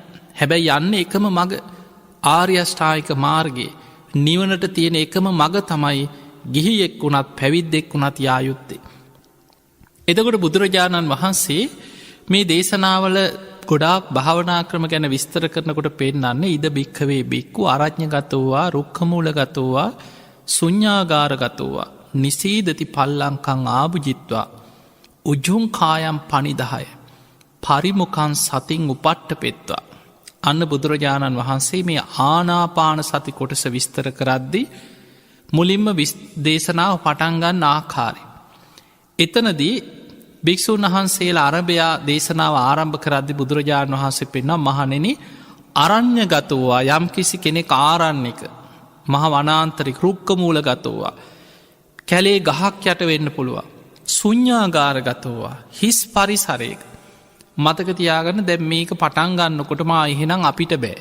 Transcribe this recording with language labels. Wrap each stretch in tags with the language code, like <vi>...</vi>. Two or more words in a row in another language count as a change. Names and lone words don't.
<si>හැබැයි යන්න එකම මග ආර්යෂ්ඨායික මාර්ගයේ නිවනට තියෙන එකම මග තමයි ගිහියෙක් වුණත් පැවිද්දෙක් වුණත් යායුත්තේ. එතකොට බුදුරජාණන් වහන්සේ මේ දේශනාවල ගොඩාක් භාවනා ක්‍රම ගැන විස්තර කරනකොට පෙන්නන්න</si> <pi>ඉද භික්කවේ බික්කු අරඥගතෝවා රුක්කමූලගතෝවා සුඤ්ඥාගාරගතෝවා නිසීදති පල්ලංකං ආභුජිත්වා උජුන් කායම් පනිදහය පරිමුකන් සතින් උපට්ට පෙත්වා.</pi> <si>අන්න බුදුරජාණන් වහන්සේ මේ ආනාපාන සති කොටස විස්තර කරද්දි මුලින්ම දේශනාව පටන්ගන්න ආකාරය. එතනදී භික්‍ෂූන් වහන්සේලා අරභයා දේශනාව ආරම්භ කරද්දි බුදුරජාණන් වහන්සේ පෙන්වා මහණෙන අරණ්‍ය ගතවවා යම් කිසි කෙනෙක් ආරන්නේක මහ වනාන්තරික</si> <pi>රුක්ක මූල ගතවවා</pi> <si>කැලේ ගහක් යට වෙන්න පුළුවන්</si> <pi>සුඤ්ඥාගාර ගතවවා</pi> <si>හිස් පරිසරයක මතක තියාගන්න දැම් මේක පටන්ගන්නකොටම එහෙනම් අපිට බෑ.</si>